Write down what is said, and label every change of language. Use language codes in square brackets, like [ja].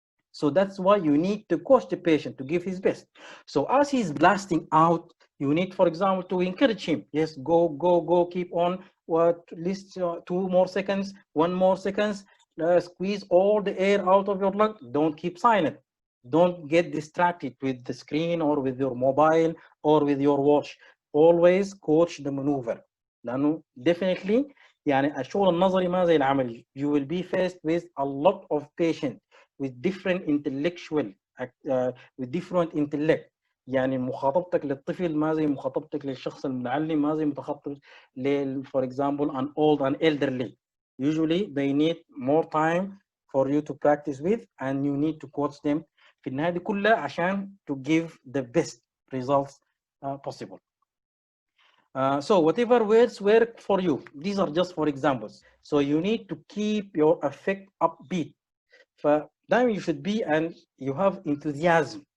[en] So that's why you need to coach the patient to give his best. So as he's blasting out, you need, for example, to encourage him. Yes, go, go, go, keep on. At least 2 more seconds, 1 more seconds. Squeeze all the air out of your lung. Don't keep silent. Don't get distracted with the screen or with your mobile or with your watch. Always coach the maneuver. [ar] لأنه definitely يعني الشغل النظري ما زي العملي. [en] You will be faced with a lot of patients with different intellectual with different intellect. [ar] يعني مخاطبتك للطفل ما زي مخاطبتك للشخص المتعلم، ما زي مخاطبتك [en] for example an old and elderly. Usually they need more time for you to practice with, and you need to coach them [ar] في النهاية دي كلها عشان [en] to give the best results possible. So whatever words work for you, these are just for examples. So you need to keep your effect upbeat. [ar] فدائما [en] you should be, and you have enthusiasm.